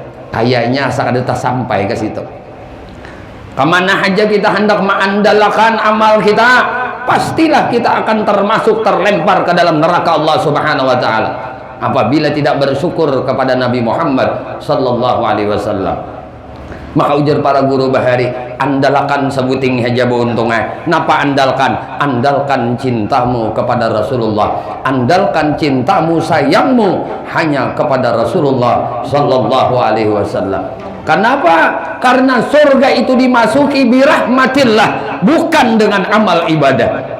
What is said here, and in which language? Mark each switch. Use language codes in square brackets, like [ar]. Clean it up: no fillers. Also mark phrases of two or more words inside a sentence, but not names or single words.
[id] Kayaknya sakit sampai ke situ. Kemana aja kita hendak mengandalkan amal kita, pastilah kita akan termasuk terlempar ke dalam neraka Allah [ar] Subhanahu wa ta'ala [id] apabila tidak bersyukur kepada Nabi Muhammad [ar] sallallahu alaihi wasallam. [id] Maka ujar para guru bahari, andalkan sebuting aja beruntungnya. Napa andalkan? Andalkan cintamu kepada Rasulullah, andalkan cintamu, sayangmu hanya kepada Rasulullah [ar] sallallahu alaihi wasallam. [id] Kenapa? Karena surga itu dimasuki birahmatillah, bukan dengan amal ibadah.